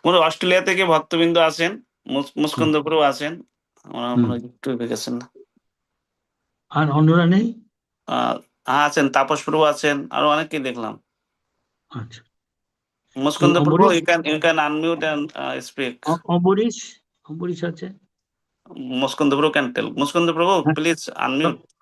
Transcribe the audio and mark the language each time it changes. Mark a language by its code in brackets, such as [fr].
[bn] Australia থেকে ভক্তবৃন্দ আছেন, মুস্কন্দ প্রভু আছেন, ওনারা একটু গেছেন না। আর অন্যরা নেই? আছেন, তাপস প্রভু আছেন, আরো অনেককেই দেখলাম। আচ্ছা, [en] Muskanda Prabhu, you can unmute and speak. [bn] Ambarish আছে? [en] Muskanda Prabhu can tell. Muskanda Prabhu, please unmute.